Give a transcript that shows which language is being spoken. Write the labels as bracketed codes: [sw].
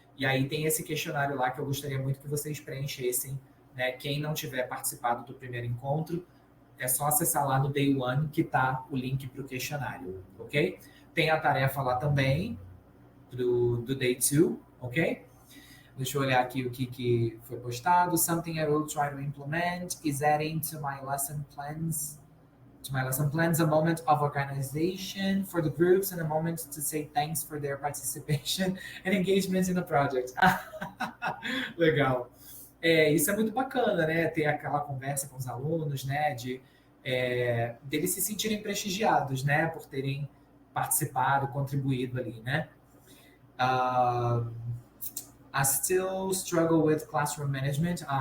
[pt] E aí tem esse questionário lá que eu gostaria muito que vocês preenchessem, né? Quem não tiver participado do primeiro encontro, é só acessar lá no Day 1 que tá o link para o questionário, ok? Tem a tarefa lá também do Day 2, ok? Deixa eu olhar aqui o que foi postado. [en] Something I will try to implement is adding to my lesson plans a moment of organization for the groups and a moment to say thanks for their participation and engagement in the project. [pt] Legal. Isso é muito bacana, né? Ter aquela conversa com os alunos, né? Deles se sentirem prestigiados, né? Por terem participado, contribuído ali, né? [en] I still struggle with classroom management.